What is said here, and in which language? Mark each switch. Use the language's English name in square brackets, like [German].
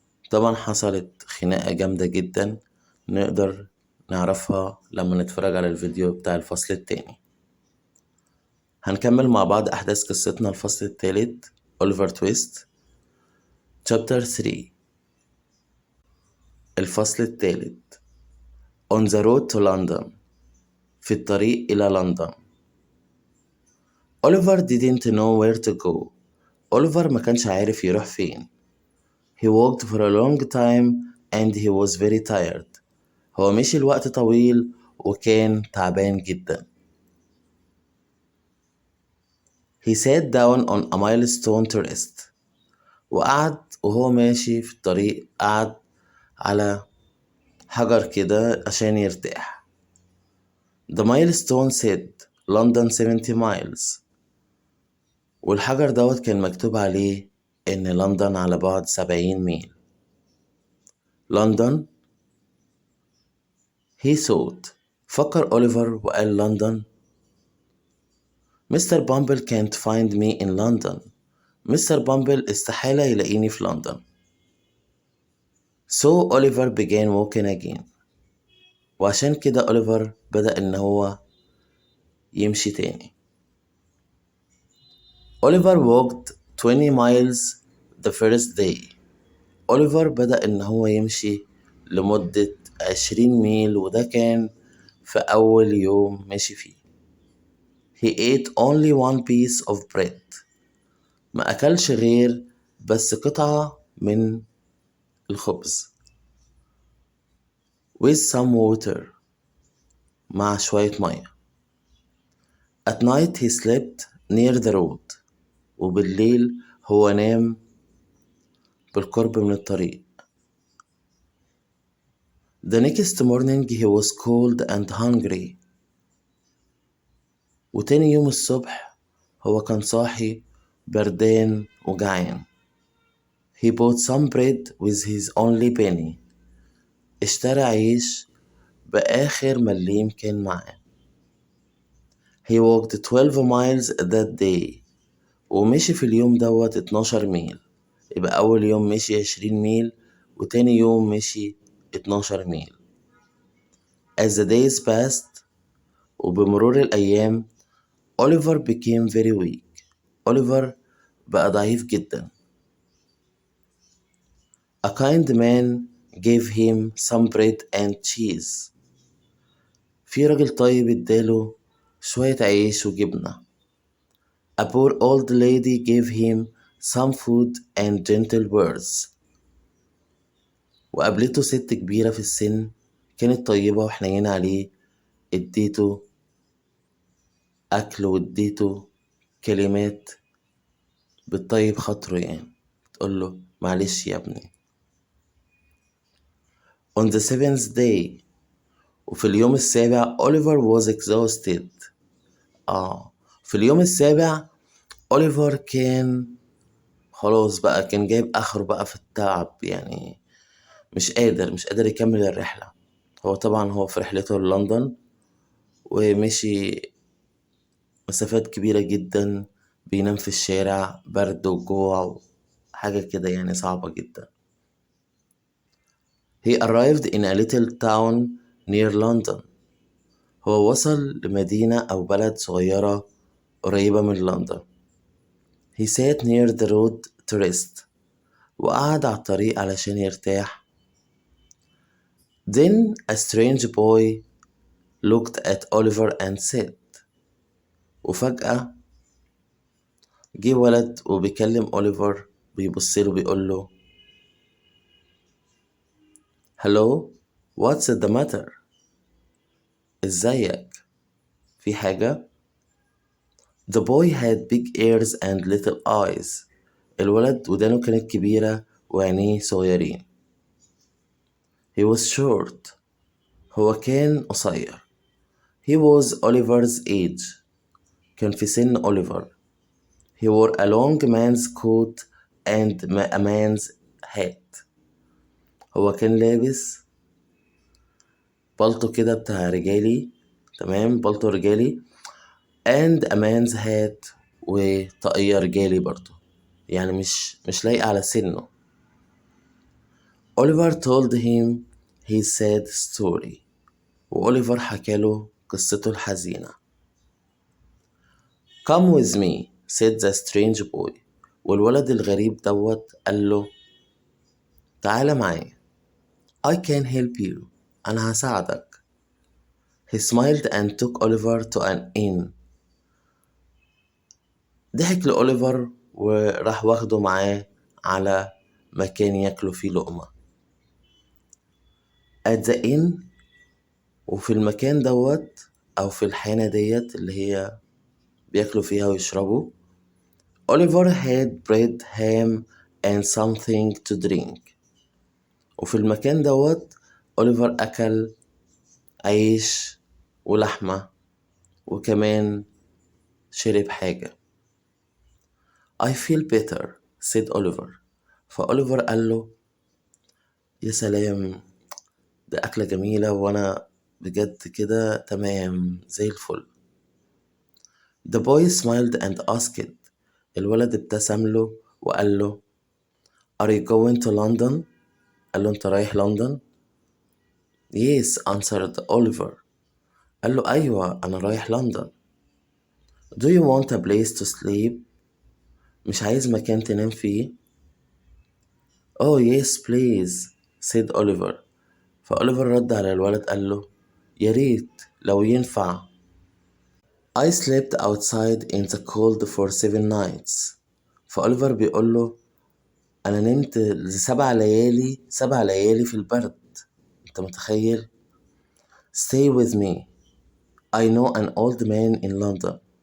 [Arabic] طبعا حصلت خناقة جامدة جدا، نقدر نعرفها لما نتفرج على الفيديو بتاع الفصل التاني. هنكمل مع بعض أحداث قصتنا الفصل الثالث أوليفر تويست [English] Chapter 3. [Arabic] الفصل الثالث [English] On the road to London. [Arabic] في الطريق إلى لندن. [English] Oliver didn't know where to go. [Arabic] Oliver ما كانش عارف يروح فين. [English] He walked for a long time and he was very tired. [Arabic] هو مشي الوقت طويل وكان تعبان جدا. [English] He sat down on a milestone to rest. [Arabic] وقعد وهو ماشي في الطريق، قعد على حجر كده عشان يرتاح. [English] The milestone said London 70 miles. [Arabic] والحجر دوت كان مكتوب عليه إن لندن على بعد 70 ميل. لندن. [English] He thought. [Arabic] فكر أوليفر وقال لندن. [English] مستر بامبل can't find me in London. [Arabic] مستر بامبل استحالة يلاقيني في لندن. [English] So Oliver began walking again. [Arabic] وعشان كده أوليفر بدأ إن هو يمشي تاني. [English] Oliver walked 20 miles the first day. [Arabic] أوليفر بدأ إن هو يمشي لمدة 20 ميل، وده كان في أول يوم مشي فيه. [English] He ate only one piece of bread. [Arabic] ما أكلش غير بس قطعة من الخبز. [English] With some water. [Arabic] مع شوية مية. [English] At night he slept near the road. [Arabic] وبالليل هو نام بالقرب من الطريق. [English] The next morning he was cold and hungry. [Arabic] وتاني يوم الصبح هو كان صاحي بردان وجعان. [English] He bought some bread with his only penny. [Arabic] اشترى عيش بآخر مليم كان معاه. [English] He walked 12 miles that day. [Arabic] ومشي في اليوم دوت 12 ميل. يبقى أول يوم مشي 20 ميل وتاني يوم مشي 12 ميل. [English] As the days passed. [Arabic] وبمرور الأيام [English] Oliver became very weak. [Arabic] أوليفر بقى ضعيف جدا. [English] A kind man gave him some bread and cheese. [Arabic] في راجل طيب اداله شوية عيش وجبنة. [English] A poor old lady gave him some food and gentle words. [Arabic] وقابلته ست كبيرة في السن كانت طيبة وحنينة عليه، اديته أكل واديته كلمات بتطيب خاطره، يعني تقوله معلش يا ابني. [English] On the seventh day. [Arabic] وفي اليوم السابع [English] Oliver was exhausted. [Arabic] في اليوم السابع أوليفر كان خلاص بقى، كان جايب آخره بقى في التعب، يعني مش قادر يكمل الرحلة. هو طبعا هو في رحلته للندن ومشي مسافات كبيرة جدا، بينام في الشارع، برد وجوع حاجة كده يعني صعبة جدا. [English] He arrived in a little town near London. [Arabic] هو وصل لمدينة أو بلد صغيرة قريبة من لندن. [English] He sat near the road to rest. [Arabic] وقعد على الطريق علشان يرتاح. [English] Then a strange boy looked at Oliver and said. [Arabic] وفجأة جه ولد وبيكلم أوليفر، بيبصله بيقوله [English] Hello, what's the matter? [Arabic] ازيك؟ في حاجة؟ [English] The boy had big ears and little eyes. [Arabic] الولد ودانه كانت كبيرة وعينيه صغيرين. [English] He was short. [Arabic] هو كان قصير. [English] He was Oliver's age. [Arabic] كان في سن أوليفر. [English] He wore a long man's coat and a man's hat. [Arabic] هو كان لابس بالطو كده بتاع رجالي، تمام، بالطو رجالي [English] and a man's hat [Arabic] وطاقية رجالي برضو، يعني مش لايقة على سنه. [English] Oliver told him his sad story. [Arabic] وأوليفر حكاله قصته الحزينة. [English] Come with me, said the strange boy. [Arabic] والولد الغريب دوت قال له تعال معايا. [English] I can help you. [Arabic] أنا هساعدك. [English] He smiled and took Oliver to an inn. [Arabic] ضحك لأوليفر وراح واخده معاه على مكان ياكلوا فيه لقمة. [English] At the inn، [Arabic] وفي المكان دوت أو في الحانة ديت اللي هي بياكلوا فيها ويشربوا، [English] Oliver had bread, ham and something to drink. [Arabic] وفي المكان دوت أوليفر أكل عيش ولحمة وكمان شرب حاجة. [English] I feel better, said Oliver. [Arabic] فأوليفر قال له يا سلام، ده أكلة جميلة وأنا بجد كده تمام زي الفل. [English] The boy smiled and asked. [Arabic] الولد ابتسم له وقال له [English] Are you going to London؟ [Arabic] قال له أنت رايح لندن؟ [English] Yes, answered Oliver. [Arabic] قال له أيوة أنا رايح لندن. [English] Do you want a place to sleep؟ [Arabic] مش عايز مكان تنام فيه؟ [English] Oh yes please, said Oliver. [Arabic] فأوليفر رد على الولد قال له يا ريت لو ينفع. [English] I slept outside in the cold for 7 nights. [Arabic] فأوليفر بيقول له أنا نمت 7 ليالي في البرد. أنت متخيل؟ [English] Stay with me. I know an old man in London.